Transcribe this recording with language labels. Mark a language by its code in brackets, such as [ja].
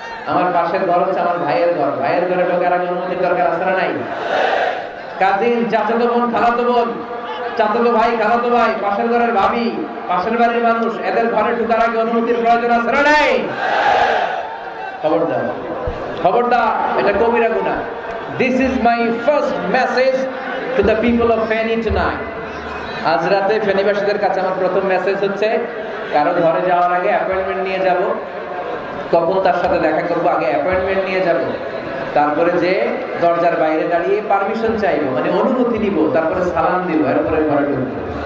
[bn] আমার পাশের ঘর হচ্ছে আমার ভাইয়ের ঘর, ভাইয়ের ঘরে ঢোকার আগে অনুমতির দরকার আছে না নাই? কাজিন, চাচাতো বোন, খালাতো বোন, চাচাতো ভাই, খালাতো ভাই, পাশের ঘরের ভাবি, পাশের বাড়ির মানুষ, এদের ঘরে ঢোকার আগে অনুমতির প্রয়োজন আছে না নাই? খবরদার, খবরদার, এটা কবিরা গুনাহ। [en] This is my first message to the people of Feni tonight. [bn] আজ রাতে ফেনীবাসীদের কাছে আমার প্রথম মেসেজ হচ্ছে, কারো ঘরে যাওয়ার আগে অ্যাপয়েন্টমেন্ট নিয়ে যাব, কখন তার সাথে দেখা করবো আগে অ্যাপয়েন্টমেন্ট নিয়ে যাব, তারপরে যে দরজার বাইরে দাঁড়িয়ে পারমিশন চাইবো, মানে অনুমতি নিব, তারপরে সালাম দিব, এরপরে ঘরে ঢুকবো।